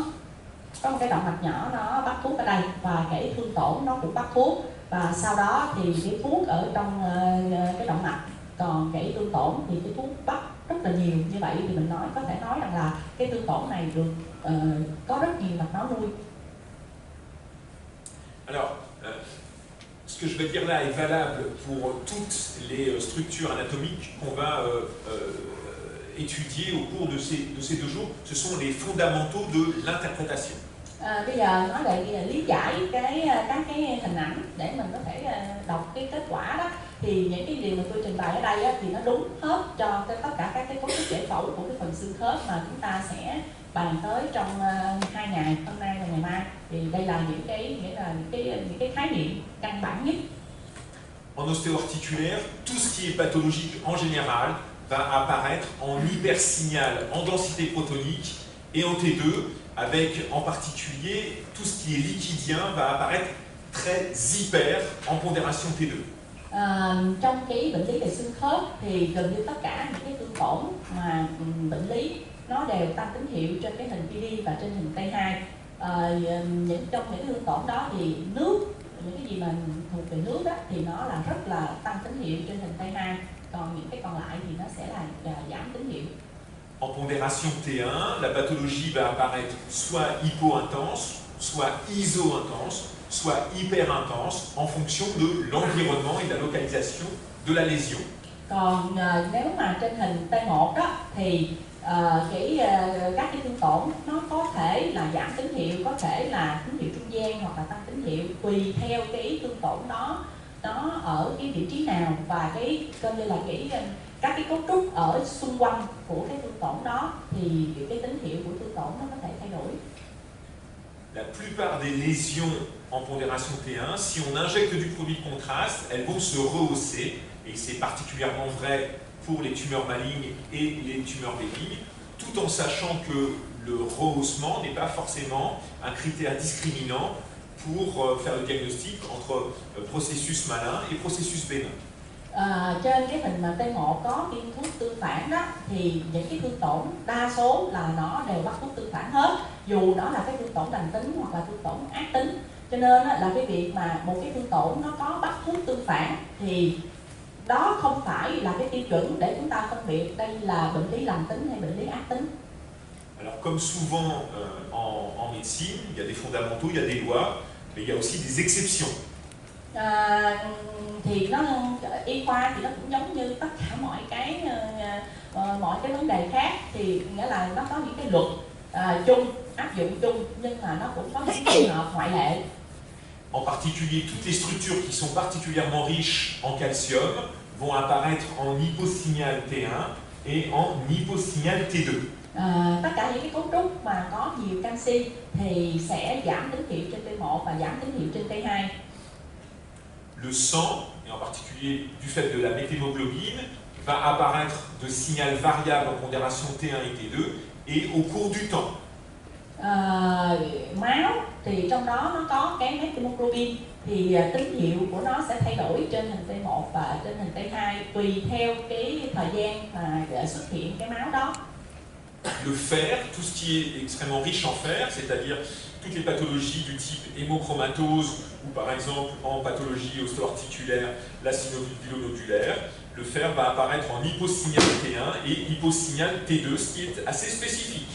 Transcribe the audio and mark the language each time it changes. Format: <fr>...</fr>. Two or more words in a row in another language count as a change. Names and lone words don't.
<vi>Có một cái động mạch nhỏ nó bắt thuốc ở đây và cái thương tổn nó cũng bắt thuốc, và sau đó thì cái thuốc ở trong cái động mạch, còn cái thương tổn thì cái thuốc bắt rất là nhiều. Như vậy thì mình có thể nói rằng là cái thương tổn này được có rất nhiều mạch máu nuôi.</vi> <fr>Alors, ce que je vais dire là est valable pour toutes les structures anatomiques qu'on va étudier au cours de ces 2 jours, ce sont les fondamentaux de l'interprétation.</fr> <vi>Bây giờ nói về lý giải các cái hình ảnh để mình có thể đọc cái kết quả đó, thì những cái điều mà tôi trình bày ở đây á, thì nó đúng hết cho tất cả các cái cấu trúc giải phẫu của cái phần xương khớp mà chúng ta sẽ bàn tới trong 2 ngày, hôm nay và ngày mai. Thì đây là những cái khái niệm căn bản nhất.</vi> <fr>En ostéo-articulaire, tout ce qui est pathologique en général va apparaître en hypersignal, en densité protonique et en T2, avec en particulier tout ce qui est liquidien va apparaître très hyper en pondération T2.</fr> <vi>Trong cái bệnh lý về xương khớp thì gần như tất cả những cái tương tổn mà bệnh lý nó đều tăng tín hiệu trên cái hình PD và trên hình T2. Trong những tương tổn đó thì nước, những cái gì mà thuộc về nước đó thì nó là rất là tăng tín hiệu trên hình T2, còn những cái còn lại thì nó sẽ là giảm tín hiệu.</vi> <fr>En pondération T1, la pathologie va apparaître soit hypo-intense, soit iso-intense, soit hyper-intense en fonction de l'environnement et de la localisation de la lésion.</fr> <vi>Còn nếu mà trên hình T1 đó thì các cái tương tổn nó có thể là giảm tín hiệu, có thể là tín hiệu trung gian hoặc là tăng tín hiệu tùy theo cái tương tổn đó nó ở cái vị trí nào và coi như là các cái cấu trúc ở xung quanh của cái tương tổn đó thì cái tín hiệu của tương tổn nó có thể thay đổi.</vi> <fr>La plupart des lésions en pondération T1, si on injecte du produit de contraste, elles vont se rehausser, et c'est particulièrement vrai pour les tumeurs malignes et les tumeurs bénignes, tout en sachant que le rehaussement n'est pas forcément un critère discriminant pour faire le diagnostic entre processus malin et processus bénin.</fr> <vi>Trên cái hình mà T1 có tiêm thuốc tương phản đó thì những cái tương tổn đa số là nó đều bắt thuốc tương phản hết, dù nó là cái tương tổn lành tính hoặc là tương tổn ác tính. Cho nên là cái việc mà một cái tương tổn nó có bắt thuốc tương phản thì đó không phải là cái tiêu chuẩn để chúng ta phân biệt đây là bệnh lý lành tính hay bệnh lý ác tính.</vi> <fr>Alors comme souvent en médecine, il y a des fondamentaux, il y a des lois, mais il y a aussi des exceptions.</fr> <vi>Thì nó y khoa thì nó cũng giống như tất cả mọi cái vấn đề khác, thì nghĩa là nó có những cái luật chung, áp dụng chung, nhưng mà nó cũng có những trường hợp ngoại lệ.</vi> <fr>En particulier, toutes les structures qui sont particulièrement riches en calcium vont apparaître en hyposignal T1 et en hyposignal T2.</fr> <vi>Tất cả những cái cấu trúc mà có nhiều canxi thì sẽ giảm tín hiệu trên T1 và giảm tín hiệu trên T2.</vi> <fr>Le sang, et en particulier du fait de la méthémoglobine, va apparaître de signal variable en pondération T1 et T2 et au cours du temps.</fr> <vi>Máu thì trong đó nó có cái méthémoglobine thì tín hiệu của nó sẽ thay đổi trên hình T1 và trên hình T2 tùy theo cái thời gian mà xuất hiện cái máu đó.</vi> <fr>Le fer, tout ce qui est extrêmement riche en fer, c'est-à-dire toutes les pathologies du type hémochromatose ou par exemple en pathologie ostéo-articulaire, la synovialo-nodulaire, le fer va apparaître en hyposignal T1 et hyposignal T2, ce qui est assez spécifique.</fr>